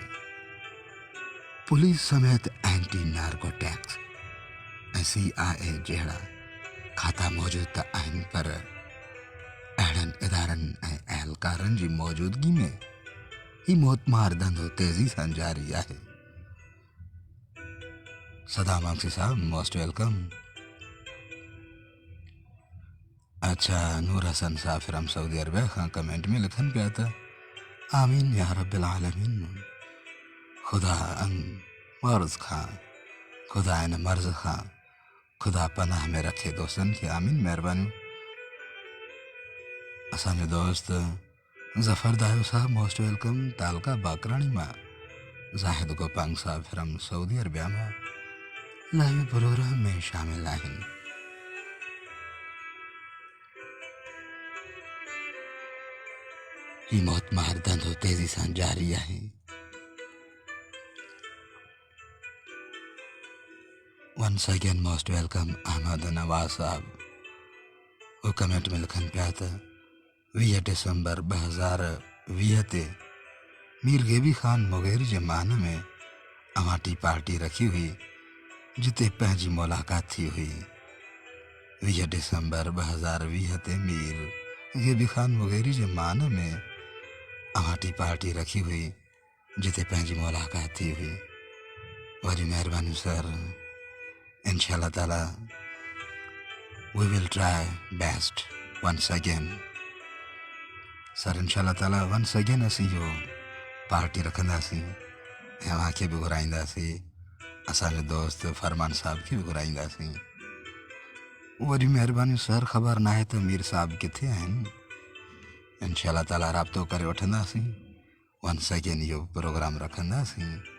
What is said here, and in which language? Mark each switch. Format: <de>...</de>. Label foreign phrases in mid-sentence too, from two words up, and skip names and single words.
<sd>पुलिस समेत एंटी नार्कोटिक्स ऐं CIA जहिड़ा खाता मौजूद त आहिनि, पर अहिड़नि इदारनि ऐं अहलकारनि जी मौजूदगी में ही मौतमार धंधो तेज़ी सां जारी आहे। सदा मांगसी साहब</sd> <en>most welcome.</en> <sd>अच्छा, नूर हसन साहब फ्राम सऊदी अरबिया खां कमेंट में लिखनि पिया त</sd> <ar>آمين يا رب العالمين.</ar> <sd>खुदा अन मर्ज़ खां, खुदा इन मर्ज़ खां खुदा पनाह में रखे दोस्तनि खे। आमीन। महिरबानियूं। असांजो दोस्त ज़फ़र दायो साहब</sd> <en>most welcome.</en> <sd>तालका बाकराणी मां ज़ाहिद गोपांग साहब फ्राम सऊदी अरबिया मां</sd> <en>live program</en> <sd>में शामिल आहिनि। ही मौतमार धंधो तेज़ी सां जारी आहे।</sd> <en>once again most welcome</en> <sd>अहमद नवाज़ साहब। वो कमेंट में लिखनि पिया त 20 दिसंबर 2020 ते मीर गेबी ख़ान मुग़ेरी जे मान में अवांटी पार्टी रखी हुई, जिते पंहिंजी मुलाक़ात थी हुई। 20 दिसंबर 2020 ते मीर गेबी ख़ान मुग़ेरी जे मान में अवांटी पार्टी रखी हुई, जिते पंहिंजी मुलाक़ात थी हुई। वॾी महिरबानी सर।</sd> <ar>إن شاء الله تعالى</ar> <en>we will try best once again</en> <sd>सर।</sd> <ar>إن شاء الله تعالى</ar> <en>once again</en> <sd>असीं जो पार्टी रखंदासीं ऐं अव्हांखे बि घुराईंदासीं, असांजो दोस्त फरमान साहब खे बि घुराईंदासीं। वरी महिरबानी सर, ख़बर नाहे त मीर साहब किथे आहिनि।</sd> <ar>إن شاء الله تعالى</ar> <sd>राब्तो करे वठंदासीं,</sd> <en>once again</en> <sd>इहो प्रोग्राम रखंदासीं।</sd>